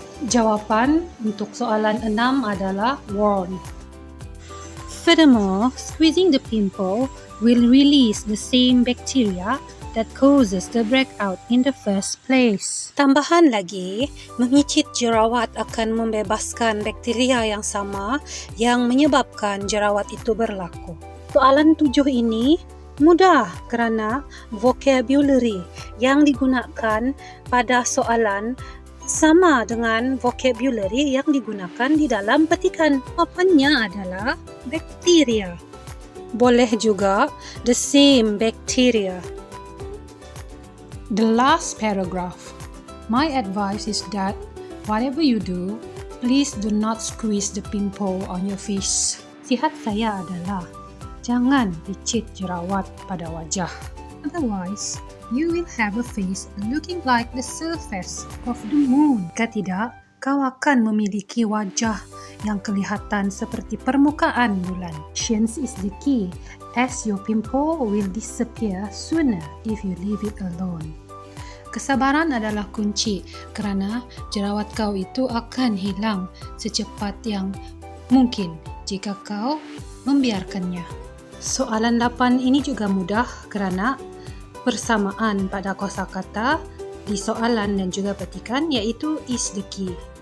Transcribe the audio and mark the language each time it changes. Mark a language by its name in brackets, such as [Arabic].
[Malay] Jawapan untuk soalan 6 adalah warn. [English] Furthermore, squeezing the pimple will release the same bacteria that causes the breakout in the first place. [Malay] Tambahan lagi, memicit jerawat akan membebaskan bakteria yang sama yang menyebabkan jerawat itu berlaku. Soalan 7 ini mudah kerana vocabulary yang digunakan pada soalan sama dengan vocabulary yang digunakan di dalam petikan. Jawapannya adalah bakteria. [English] Boleh juga the same bacteria. The last paragraph. My advice is that whatever you do, please do not squeeze the pimple on your face. [Malay] Nasihat saya adalah jangan picit jerawat pada wajah. [English] Otherwise, you will have a face looking like the surface of the moon. [Malay] Jika tidak, kau akan memiliki wajah yang kelihatan seperti permukaan bulan. [English] Patience is the key, as your pimple will disappear sooner if you leave it alone. [Malay] Kesabaran adalah kunci kerana jerawat kau itu akan hilang secepat yang mungkin jika kau membiarkannya. Soalan 8 ini juga mudah kerana persamaan pada kosakata di soalan dan juga petikan iaitu is the key.